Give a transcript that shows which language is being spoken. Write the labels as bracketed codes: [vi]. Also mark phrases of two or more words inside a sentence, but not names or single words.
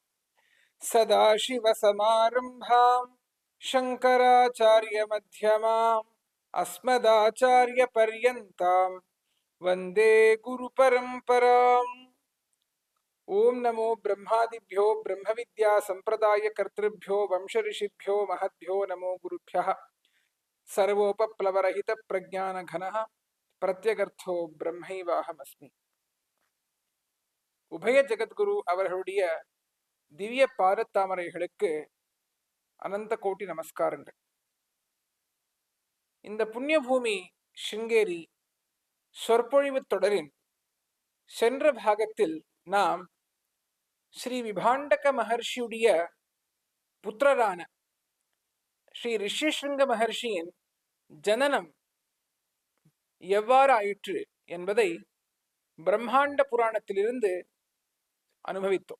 [sa] सदाशिवसमारम्भां शङ्कराचार्यमध्यमाम् अस्मदाचार्यपर्यन्तां वन्दे गुरुपरम्पराम्। ओं नमो ब्रह्मादिभ्यो ब्रह्मविद्यासम्प्रदायकर्तृभ्यो वंशऋषिभ्यो महद्भ्यो नमो गुरुभ्यः। सर्वोपप्लवरहितप्रज्ञानघनः प्रत्यगर्थो ब्रह्मैवाहमस्मि. [ta] உபய ஜெகத்குரு அவர்களுடைய திவ்ய பாதத்தாமரைகளுக்கு அனந்த கோட்டி நமஸ்காரங்கள். இந்த புண்ணிய பூமி சிங்கேரி சொற்பொழிவு தொடரின் சென்ற பாகத்தில் நாம் ஸ்ரீ விபாண்டக மகர்ஷியுடைய புத்திரரான ஸ்ரீ ரிஷிஸ்ருங்க மகர்ஷியின் ஜனனம் எவ்வாறு ஆயிற்று என்பதை பிரம்மாண்ட புராணத்திலிருந்து அனுபவித்தோம்.